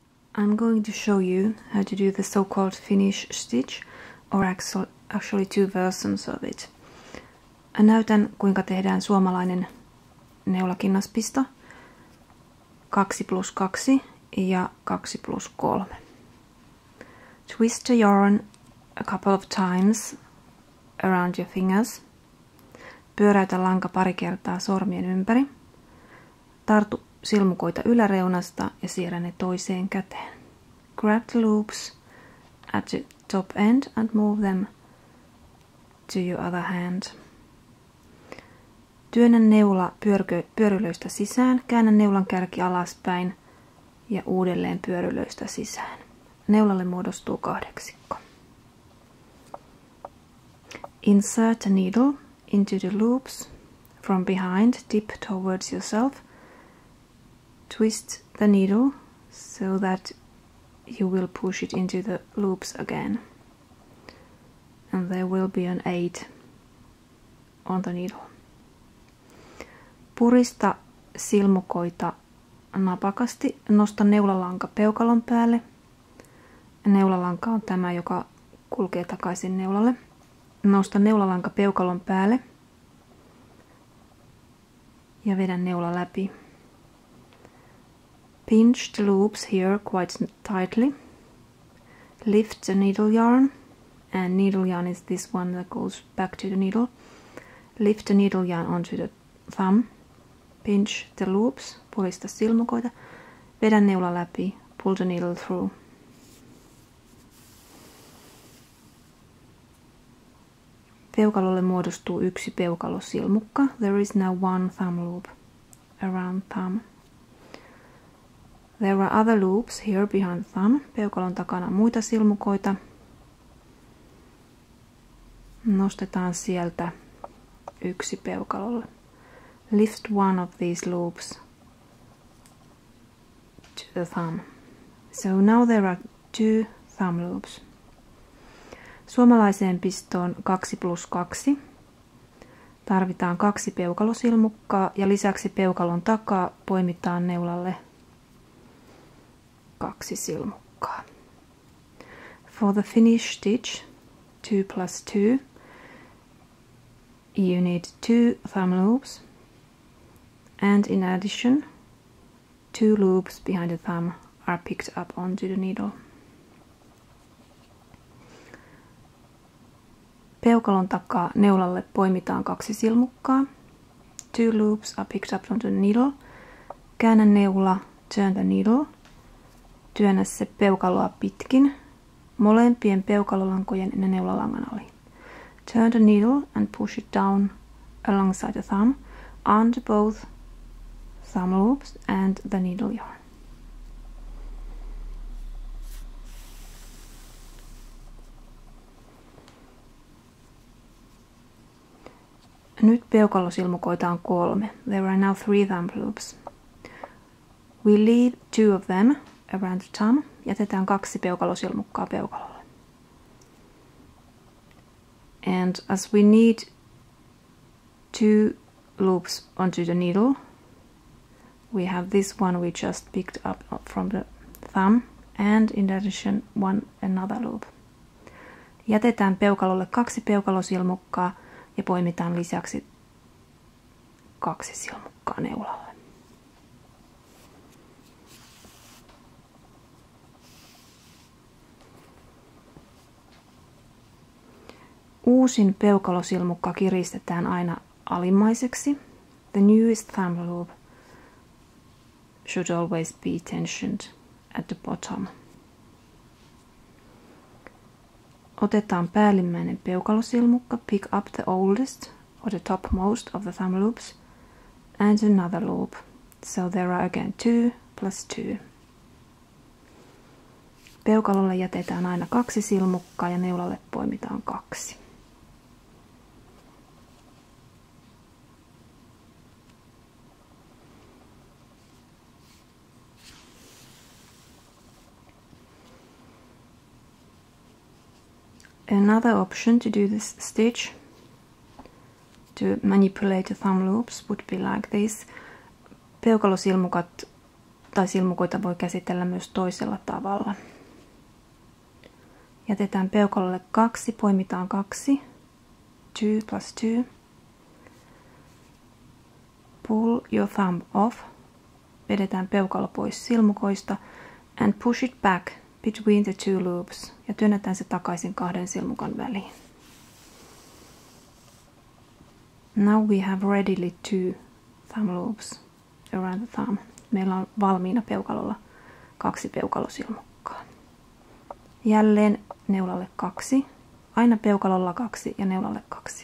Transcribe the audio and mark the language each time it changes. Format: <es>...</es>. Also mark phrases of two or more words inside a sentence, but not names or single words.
<en>I'm going to show you how to do the so-called Finnish Stitch, or actually two versions of it.</en> <fi>Näytän, kuinka tehdään suomalainen neulakinnaspisto 2+2 ja 2+3.</fi> <en>Twist the yarn a couple of times around your fingers.</en> <fi>Pyöräytä lanka pari kertaa sormien ympäri. Tartu silmukoita yläreunasta ja siirrä ne toiseen käteen.</fi> <en>Grab the loops at the top end and move them to your other hand.</en> <fi>Työnnä neula pyörylöistä sisään, käännä neulan kärki alaspäin ja uudelleen pyörylöistä sisään. Neulalle muodostuu kahdeksikko.</fi> <en>Insert a needle into the loops from behind, dip towards yourself. Twist the needle so that you will push it into the loops again. And there will be an 8 on the needle.</en> <fi>Purista silmukoita napakasti. Nosta neulalanka peukalon päälle. Neulalanka on tämä, joka kulkee takaisin neulalle. Nosta neulalanka peukalon päälle. Ja vedä neula läpi.</fi> <en>Pinch the loops here quite tightly. Lift the needle yarn. And needle yarn is this one that goes back to the needle. Lift the needle yarn onto the thumb. Pinch the loops.</en> <fi>Purista silmukoita. Vedä neula läpi.</fi> <en>Pull the needle through.</en> <fi>Peukalolle muodostuu yksi peukalosilmukka.</fi> <en>There is now one thumb loop around thumb. There are other loops here behind thumb.</en> <fi>Peukalon takana muita silmukoita. Nostetaan sieltä yksi peukalolle.</fi> <en>Lift one of these loops to the thumb. So now there are two thumb loops.</en> <fi>Suomalaiseen pistoon 2+2 tarvitaan 2 peukalosilmukkaa ja lisäksi peukalon takaa poimitaan neulalle 2 silmukkaa.</fi> <en>For the Finnish Stitch 2+2 you need 2 thumb loops and in addition 2 loops behind the thumb are picked up onto the needle.</en> <fi>Peukalon takaa neulalle poimitaan 2 silmukkaa.</fi> <en>2 loops are picked up onto the needle.</en> <fi>Käännä neula,</fi> <en>turn the needle.</en> <fi>Työnnä se peukaloa pitkin, molempien peukalolankojen ja neulalangan ali.</fi> <en>Turn the needle and push it down alongside the thumb, under both thumb loops and the needle yarn.</en> <fi>Nyt peukalosilmukoita on 3.</fi> <en>There are now 3 thumb loops. We leave 2 of them around the thumb.</en> <fi>Jätetään 2 peukalosilmukkaa peukalolle.</fi> <en>And as we need 2 loops onto the needle, we have this one we just picked up from the thumb and in addition another loop.</en> <fi>Jätetään peukalolle 2 peukalosilmukkaa ja poimitaan lisäksi 2 silmukkaa neulalle. Uusin peukalosilmukka kiristetään aina alimmaiseksi.</fi> <en>The newest thumb loop should always be tensioned at the bottom.</en> <fi>Otetaan päällimmäinen peukalosilmukka,</fi> <en>pick up the oldest or the topmost of the thumb loops and another loop. So there are again 2+2.</en> <fi>Peukalolle jätetään aina 2 silmukkaa ja neulalle poimitaan 2.</fi> <en>Another option to do this stitch, to manipulate the thumb loops, would be like this.</en> <fi>Peukalosilmukat tai silmukoita voi käsitellä myös toisella tavalla. Jätetään peukalolle 2, poimitaan 2. 2 + 2.</fi> <en>Pull your thumb off.</en> <fi>Vedetään peukalo pois silmukoista.</fi> <en>And push it back between the two loops.</en> <fi>Ja työnnetään se takaisin 2 silmukan väliin.</fi> <en>Now we have readily 2 thumb loops around the thumb.</en> <fi>Meillä on valmiina peukalolla 2 peukalosilmukkaa. Jälleen neulalle 2. Aina peukalolla 2 ja neulalle 2.</fi>